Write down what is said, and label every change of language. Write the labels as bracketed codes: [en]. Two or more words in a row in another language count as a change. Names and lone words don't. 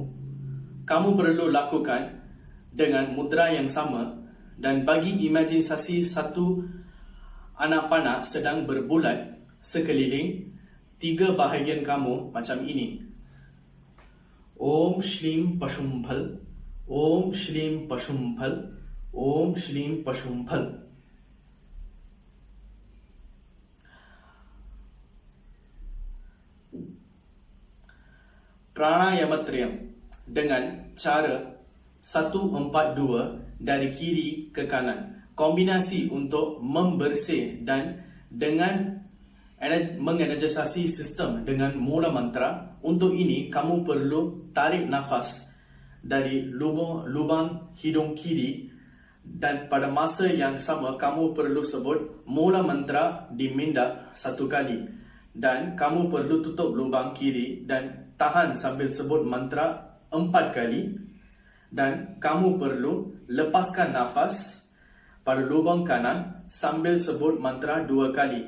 [ms] Kamu perlu lakukan dengan mudra yang sama dan bagi imaginasi satu anak panah sedang berbulat sekeliling 3 bahagian kamu macam ini. [sa] Om Shrim Pashumpal, Om Shrim Pashumpal, Om Shrim Pashumpal. [ms] Pranayamatrayam dengan cara 1-4-2 dari kiri ke kanan. Kombinasi untuk membersih dan dengan mengenergisasi sistem dengan mula mantra. Untuk ini kamu perlu tarik nafas dari lubang hidung kiri dan pada masa yang sama kamu perlu sebut mula mantra di minda 1 kali dan kamu perlu tutup lubang kiri dan tahan sambil sebut mantra 4 kali dan kamu perlu lepaskan nafas pada lubang kanan sambil sebut mantra 2 kali.